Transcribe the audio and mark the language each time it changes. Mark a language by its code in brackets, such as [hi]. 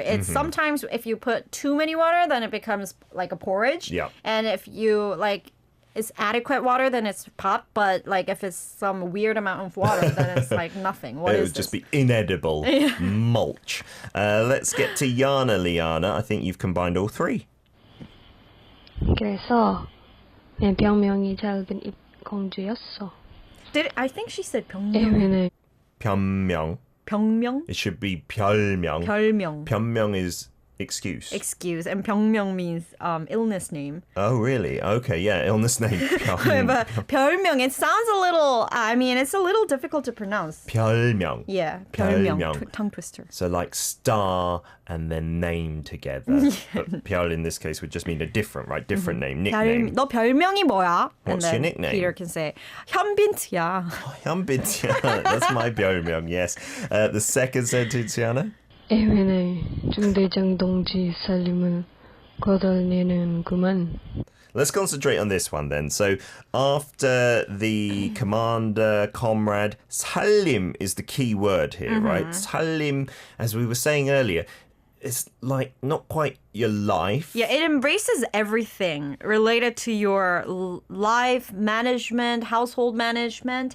[en] It's sometimes if you put too many water, then it becomes like a porridge. Yeah. And if you like it's adequate water, then it's pop. But like if it's some weird amount of water, then it's like nothing. What it is would just this? be inedible mulch. Let's get to Yana Liana. I think you've combined all three. [ko] 그래서 내 별명이 짧은 입 공주였어. I think she said 병명. 왜냐면은 변명. 병명? [en] It should be 별명. [ko] 별명. [en] 변명 is excuse. Excuse. And 병명 means illness name. Oh, really? Okay, yeah, illness name. But 별명, it sounds a little, it's a little difficult to pronounce. [ko] 별명. [en] Yeah, 별명. [ko] 별명. [en] Tongue twister. So like star and then name together. But 별 in this case would just mean a different, right? Different name, nickname. [ko] 너 별명이 뭐야? [en] What's your nickname? Peter can say, 현빈트야. [ko] 현빈티야. [en] That's my 별명, yes. The second sentence, Yana? [ko] 예민의 중대장 동지 살림을 거덜내는구만. [en] Let's concentrate on this one then. So after the commander, comrade, 살림 is the key word here, right? 살림, as we were saying earlier, it's like not quite your life. Yeah, it embraces everything related to your life management, household management.